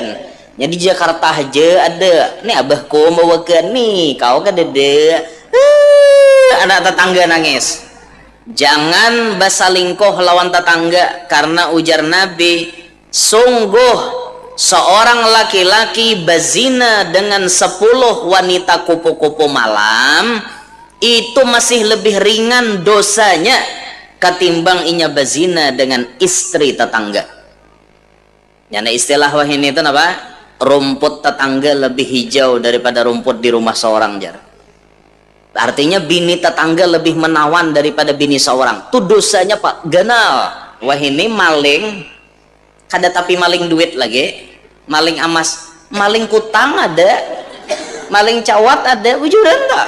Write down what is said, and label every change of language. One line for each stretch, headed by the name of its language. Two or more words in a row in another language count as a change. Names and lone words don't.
Indonesian: Jadi di Jakarta aja ada.
Banjar: Nih abahku mau bawakan nih kau kan dede. Anak tetangga nangis. Jangan basalingkoh lawan tetangga, karena ujar Nabi, sungguh seorang laki-laki bazina dengan 10 wanita kupu-kupu malam itu masih lebih ringan dosanya ketimbang inya bazina dengan istri tetangga. Yana istilah wahini itu apa? Rumput tetangga lebih hijau daripada rumput di rumah seorang jar. Artinya bini tetangga lebih menawan daripada bini seorang. Itu dosanya Pak ganal. Wahini maling kada tapi maling duit lagi, maling emas, maling kutang ada, maling cawat ada, bujuran tak?